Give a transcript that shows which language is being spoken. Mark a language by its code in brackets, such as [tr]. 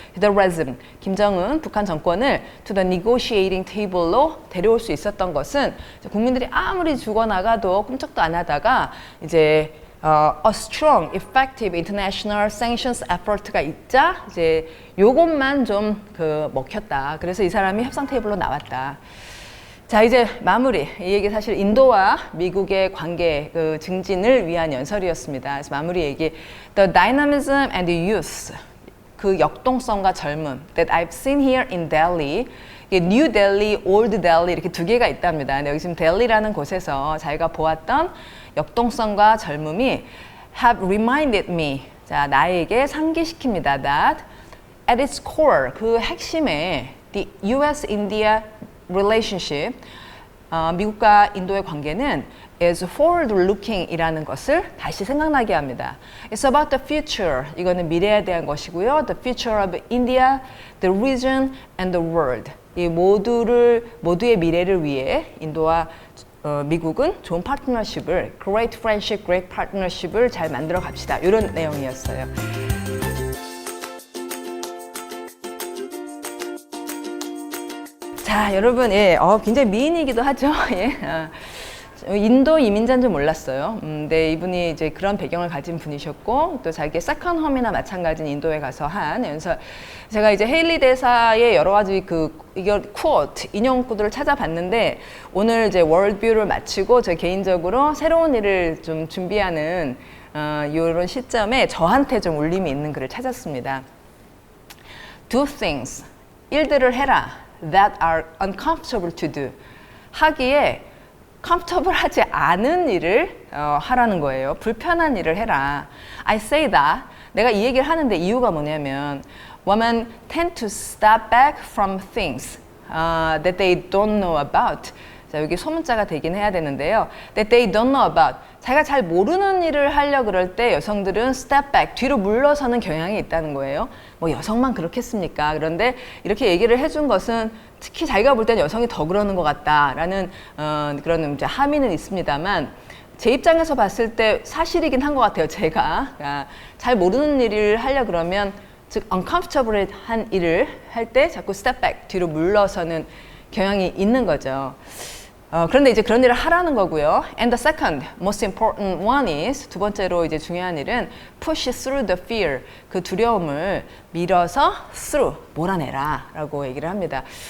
[en] The regime, [ko] 김정은 북한 정권을 [en] to the negotiating table [ko] 로 데려올 수 있었던 것은 국민들이 아무리 죽어나가도 끔찍도 안 하다가 이제 [en] a strong, effective international sanctions effort [ko] 가 있자 이제 요것만 좀 먹혔다. 그래서 이 사람이 협상 테이블로 나왔다. 자, 이제 마무리. 이 얘기 사실 인도와 미국의 관계 증진을 위한 연설이었습니다. 그래서 마무리 얘기. [en] The dynamism and the youth. [ko] 그 역동성과 젊음. [en] That I've seen here in Delhi. [ko] New Delhi, Old Delhi 이렇게 두 개가 있답니다. 근데 여기 지금 델리라는 곳에서 자기가 보았던 역동성과 젊음이 [en] have reminded me. [ko] 자, 나에게 상기시킵니다. [en] That at its core, [ko] 그 핵심에 [en] the U.S.-India relationship, [ko] 미국과 인도의 관계는 [en] is forward-looking [ko] 이라는 것을 다시 생각나게 합니다. [en] It's about the future. [ko] 이거는 미래에 대한 것이고요. [en] The future of India, the region, and the world. [ko] 이 모두의 미래를 위해 인도와 미국은 좋은 파트너십을, [en] great friendship, great partnership [ko] 을 잘 만들어 갑시다. 이런 내용이었어요. 자, 여러분, 예, 굉장히 미인이기도 하죠. 예. 인도 이민자인 줄 몰랐어요. 근데 이분이 이제 그런 배경을 가진 분이셨고 또 자기의 세컨 홈이나 마찬가지인 인도에 가서 한 연설. 제가 이제 헤일리 대사의 여러 가지 이걸 쿼트 인용구들을 찾아봤는데 오늘 이제 월드뷰를 마치고 저 개인적으로 새로운 일을 좀 준비하는 이런 시점에 저한테 좀 울림이 있는 글을 찾았습니다. [en] Do things, [ko] 일들을 해라, [en] that are uncomfortable to do. [ko] 하기에 comfortable 하지 않은 일을 하라는 거예요. 불편한 일을 해라. [en] I say that. [ko] 내가 이 얘기를 하는데 이유가 뭐냐면 [en] women tend to step back from things that they don't know about. [ko] 자, 여기 소문자가 되긴 해야 되는데요. [en] That they don't know about. [ko] 자기가 잘 모르는 일을 하려 그럴 때 여성들은 step back, 뒤로 물러서는 경향이 있다는 거예요. 뭐 여성만 그렇겠습니까? 그런데 이렇게 얘기를 해준 것은 특히 자기가 볼 때는 여성이 더 그러는 것 같다라는 그런 이제 함의는 있습니다만 제 입장에서 봤을 때 사실이긴 한 것 같아요. 제가 잘 모르는 일을 하려 그러면 즉 uncomfortable한 일을 할 때 자꾸 step back, 뒤로 물러서는 경향이 있는 거죠. 그런데 이제 그런 일을 하라는 거고요. [en] And the second most important one is [ko] 두 번째로 이제 중요한 일은 [en] push through the fear. [ko] 그 두려움을 밀어서 through 몰아내라라고 얘기를 합니다.